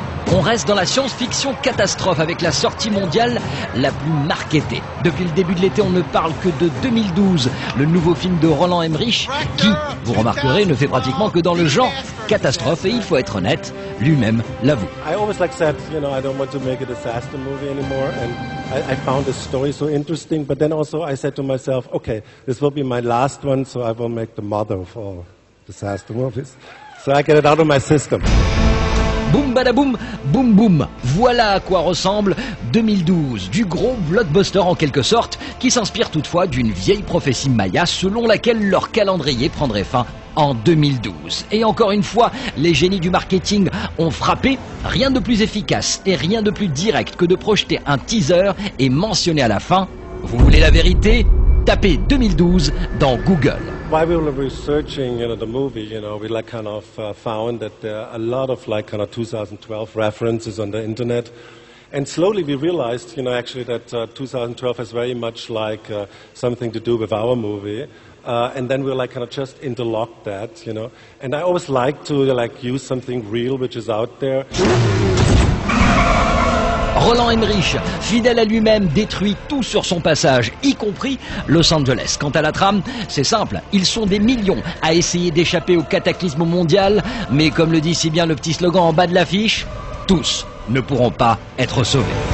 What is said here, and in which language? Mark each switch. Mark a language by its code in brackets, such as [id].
[fr] On reste dans la science-fiction catastrophe avec la sortie mondiale la plus marketée. Depuis le début de l'été, on ne parle que de 2012, le nouveau film de Roland Emmerich, qui, vous remarquerez, ne fait pratiquement que dans le genre catastrophe. Et il faut être honnête, lui-même l'avoue. [en] I always said, I don't want to make a disaster movie anymore, and I found the story so interesting. But then also I said to myself, okay, this will be my last one, so I will make the mother of all disaster movies. So I get it out of my system. Boum badaboum, boum boum. [fr] Voilà à quoi ressemble 2012, du gros blockbuster en quelque sorte, qui s'inspire toutefois d'une vieille prophétie maya selon laquelle leur calendrier prendrait fin en 2012. Et encore une fois, les génies du marketing ont frappé. Rien de plus efficace et rien de plus direct que de projeter un teaser et mentionner à la fin, vous voulez la vérité? Tapez 2012 dans Google. [en] While we were researching, the movie, we found that there are a lot of 2012 references on the internet, and slowly we realized, actually that 2012 has very much something to do with our movie, and then we just interlocked that, and I always like to use something real which is out there. [fr] Roland Emmerich, fidèle à lui-même, détruit tout sur son passage, y compris Los Angeles. Quant à la trame, c'est simple, ils sont des millions à essayer d'échapper au cataclysme mondial, mais comme le dit si bien le petit slogan en bas de l'affiche, tous ne pourront pas être sauvés.